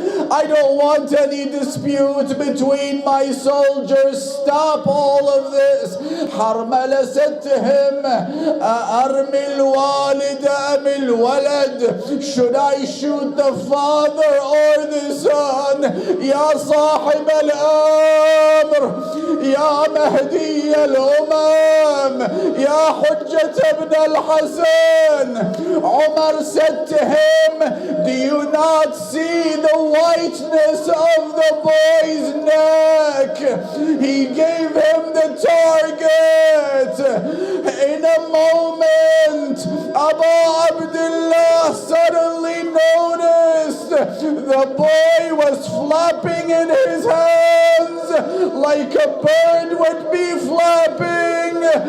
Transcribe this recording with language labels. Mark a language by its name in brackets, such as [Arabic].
[English] I don't want any dispute between my soldiers. Stop all of this. Harmala said to him, [Arabic] أرمي الوالد أم الولد? [English] Should I shoot the father or the son? [Arabic] يا صاحب الأمر يا مهدي الأمم يا حجة ابن الحسن. [English] Umar said to him, do you not see the whiteness of the boy's neck? He gave him the target. In a moment, Abu Abdullah suddenly noticed the boy was flapping in his hands like a bird would be flapping.